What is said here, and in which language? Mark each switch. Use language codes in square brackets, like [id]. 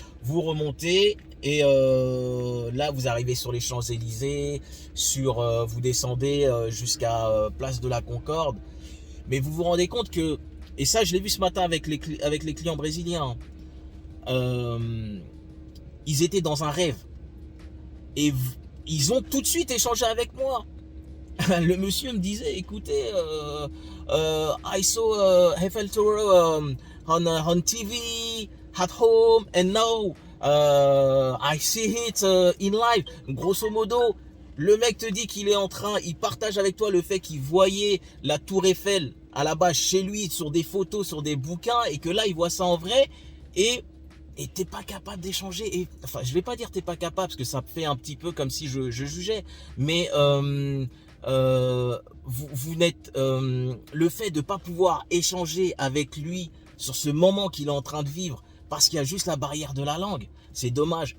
[fr] Vous remontez et là, vous arrivez sur les Champs-Élysées, vous descendez jusqu'à Place de la Concorde. Mais vous vous rendez compte que, et ça, je l'ai vu ce matin avec les clients brésiliens, ils étaient dans un rêve. Et ils ont tout de suite échangé avec moi. Le monsieur me disait, écoutez, [en] I saw Eiffel Tower on TV at home and now I see it in live. [fr] Grosso modo, le mec te dit qu'il est en train, il partage avec toi le fait qu'il voyait la tour Eiffel à la base chez lui sur des photos, sur des bouquins, et que là il voit ça en vrai, et t'es pas capable d'échanger. Et enfin, je vais pas dire t'es pas capable parce que ça fait un petit peu comme si je jugeais, mais vous n'êtes le fait de pas pouvoir échanger avec lui sur ce moment qu'il est en train de vivre parce qu'il y a juste la barrière de la langue, c'est dommage.